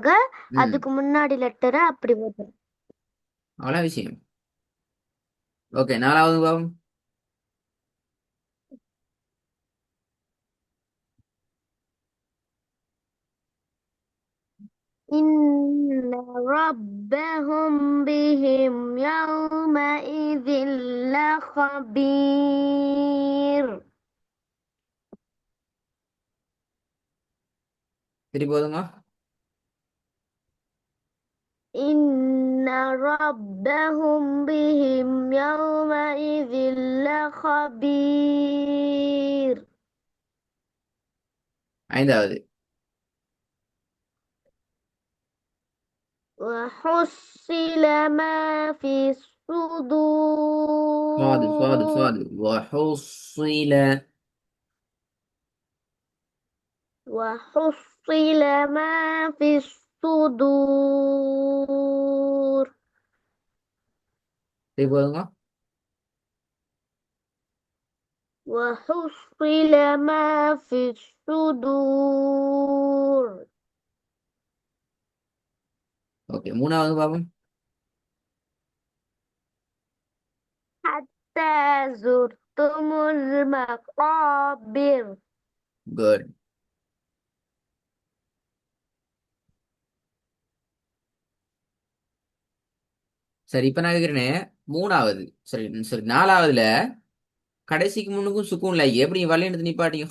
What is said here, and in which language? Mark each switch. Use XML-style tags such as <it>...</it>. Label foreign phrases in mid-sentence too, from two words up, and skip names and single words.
<ta>ம் அதுக்கு முன்னாடி லெட்டரை அப்படி போடுறோம். அவ்வளோ விஷயம். ஓகே, நாலாவது பாவம்.</ta> <ar>إن ربهم بهم يومئذ لخبير.</ar> <ta>திருப்பி போதுங்க.</ta> <ar>إن ربهم بهم يومئذ لخبير.</ar> <ta>ஐந்தாவது.</ta> <ar>وحصل ما في صاد صاد الصدور. صاد وحصل. وحصل ما في الصدور.</ar> <ta>திருப்பி போதுங்க.</ta> <ar>وحصل ما في الصدور.</ar> <ta>ஓகே, மூணாவது பாவம்.</ta> <ar>حتى زرتم المقابر.</ar> <ta>குட். சரி, இப்ப நான் கேட்கிறேனே மூணாவது. சரி சரி, நாலாவதுல கடைசிக்கு முன்னுக்கும் சுக்கூன் லை எப்படி வள்ளி எடுத்து நிப்பாட்டிங்க?</ta>